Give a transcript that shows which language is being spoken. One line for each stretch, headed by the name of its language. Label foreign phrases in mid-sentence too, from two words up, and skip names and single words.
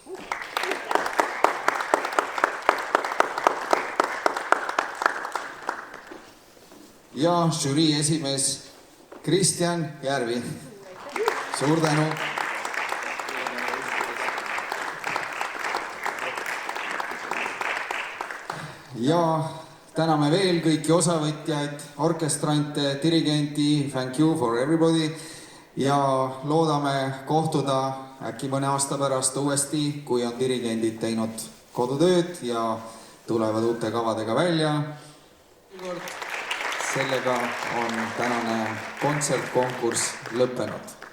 Estonian: Ja žürii esimees Kristjan Järvi. Suur tänu! Ja täname veel kõiki osavõtjaid, orkestrante, dirigenti,
English: thank you for everybody
Estonian: ja loodame kohtuda äkki mõne aasta pärast uuesti, kui on dirigendid teinud kodutööd ja tulevad uute kavadega välja. Sellega on tänane kontsertkonkurss lõppenud.